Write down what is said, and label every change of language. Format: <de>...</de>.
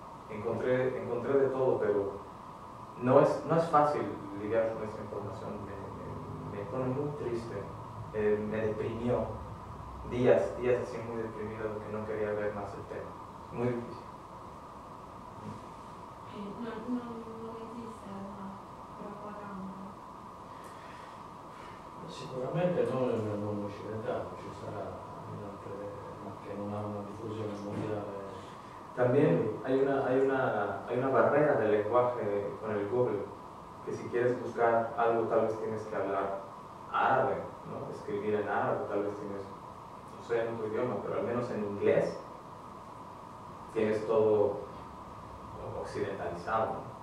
<es>Encontré de todo, pero no es fácil lidiar con esa información. Me pone muy triste, me deprimió. Días así muy deprimido, que no quería ver más el tema. Muy difícil.</es> <it>Non esiste una propaganda. Sicuramente non nel mondo occidentale, ci sarà in altre, ma che non ha una diffusione mondiale.</it> <es>También hay una barrera del lenguaje con el Google, que si quieres buscar algo tal vez tienes que hablar árabe, ¿no? Escribir en árabe, tal vez tienes, no sé, en otro idioma, pero al menos en inglés tienes todo occidentalizado, ¿no?</es>